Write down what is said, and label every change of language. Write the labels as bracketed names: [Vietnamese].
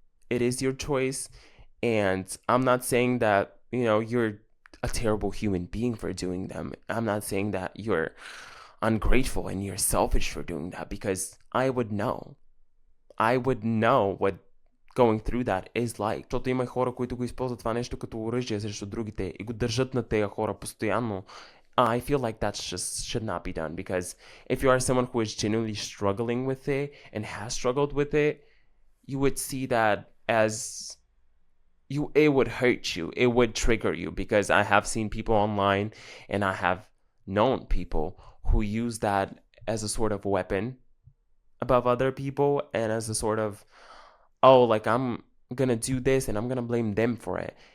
[English] It is your choice, and I'm not saying that you're a terrible human being for doing them. I'm not saying that you're ungrateful and you're selfish for doing that, because I would know what going through that is like. [Bulgarian] Защото има хора, които го използват това нещо като оръжие срещу другите и го държат на тези хора постоянно. [English] I feel like that just should not be done, because if you are someone who is genuinely struggling with it and has struggled with it, you would see that as it would hurt you. It would trigger you, because I have seen people online and I have known people who use that as a sort of weapon above other people, and as a sort of, like, I'm gonna do this and I'm gonna blame them for it.